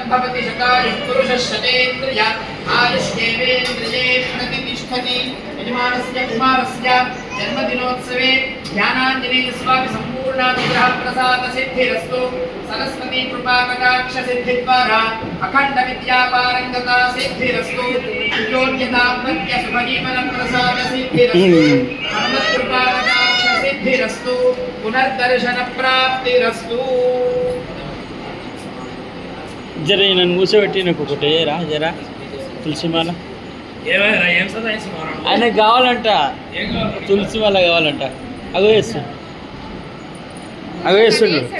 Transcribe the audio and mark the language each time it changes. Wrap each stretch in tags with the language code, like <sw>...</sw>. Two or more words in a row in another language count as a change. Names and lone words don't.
<sa>भवति शतायुः पुरुषः शतेन्द्रिय आयुष्येवेन्द्रिये प्रतिष्ठति यजमानस्य कुमारस्य जन्मदिनोत्सवे ध्यानाञ्जनेयस्वामि सम्पूर्णानुग्रह प्रसाद सिद्धिरस्तु सरस्वती कृपा कटाक्ष सिद्धिद्वारा अखण्ड विद्यापारंगता सिद्धिरस्तु योग्यता प्रत्य शुभजीवन प्रसाद सिद्धिरस्तु हनुमत् कृपा कटाक्ष सिद्धिरस्तु पुनर्दर्शन प्राप्तिरस्तु</sa> <te>जरा नన్ను కూర్చోబెట్టిన ఒకటే రా జరా తులసిమాల ఆయనకు కావాలంట తులసి మాల కావాలంట అగో వేస్తుండు అగో వేస్తుండు</te>